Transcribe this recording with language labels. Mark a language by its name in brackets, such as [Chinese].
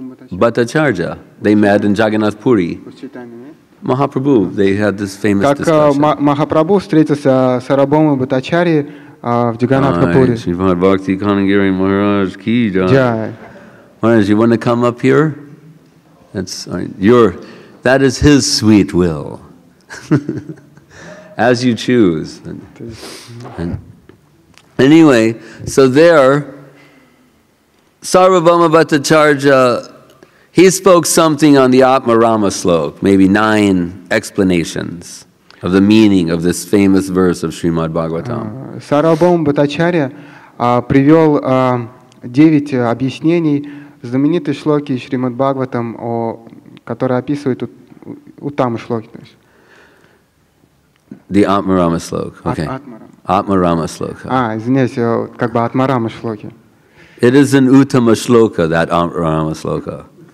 [English] Bhattacharya, they met in Jagannath Puri. Mahaprabhu, they had this famous discussion. [Russian] Как Махапрабху встретился с Сарвабхаумой Бхаттачарьей в Джаганнатха-пури. [Hindi] Srimad Bhakti Kanagiri Maharaj ki jai. [English] Maharaj, you want to come up here? That is his sweet will. As you choose. And anyway, so there, Sarvabhaumai Bhattacharya, he spoke something on the Atma Rama slok, maybe 9 explanations of the meaning of this famous verse of Shrimad-Bhagavatam. [Russian] Сарвабхаумай Бхаттачарья привел 9 объяснений знаменитой шлоки Шримад-Бхагаватам, которая описывает Уттама шлоки. [English] The Atma Rama slok, okay. Atma Rama sloka. [Russian] Извиняюсь, как бы Атма Рама шлоки. [English] It is an Uttama shloka, that Atma Rama sloka.